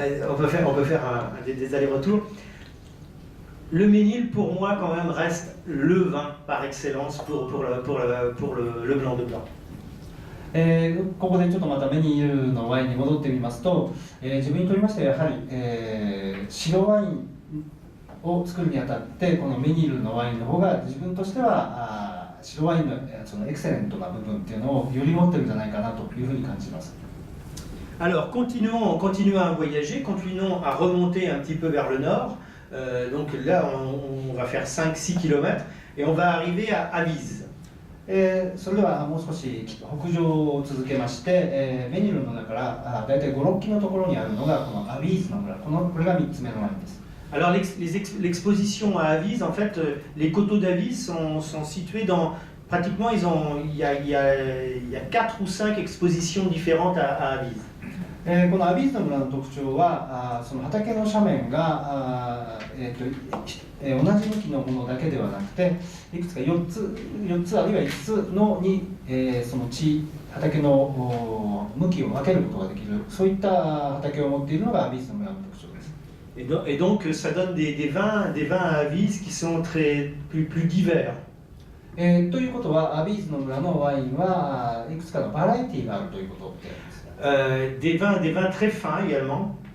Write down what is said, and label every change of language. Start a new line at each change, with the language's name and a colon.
French: On peut faire des allers-retours. Le Ménil pour moi quand même reste le vin par excellence pour le blanc de blanc.
Japanese: ここでちょっとまたメニールのワインに戻ってみますと、自分にとりましてはやはり、白ワインを作るにあたってこのメニールのワインの方が自分としては白ワインのそのエクセレントな部分っていうのをより持ってるんじゃないかなというふうに感じます。
French: Alors continuons à voyager, continuons à remonter un petit peu vers le nord. Donc là on va faire 5-6 km et on va arriver à Avise.
Japanese: それではもう少し北上を続けまして、メニルの中からだいたい5-6キロのところにあるのがこのアビーズの村、これが3つ目のワインです。
French: Alors l'exposition à Avise, en fait, les coteaux d'Avise sont situés dans pratiquement il y a 4 ou 5 expositions différentes à Avise.
Japanese: このアビーズの村の特徴はその畑の斜面が同じ向きのものだけではなくていくつか4つあるいは5つのその畑の向きを分けることができるそういった畑を持っているのがアビーズの村の特徴です。
French: Et donc ça donne des vins à Avise qui sont plus divers.
Japanese: ということはアビーズの村のワインはいくつかのバラエティーがあるということです。
French: Des vins très fins également.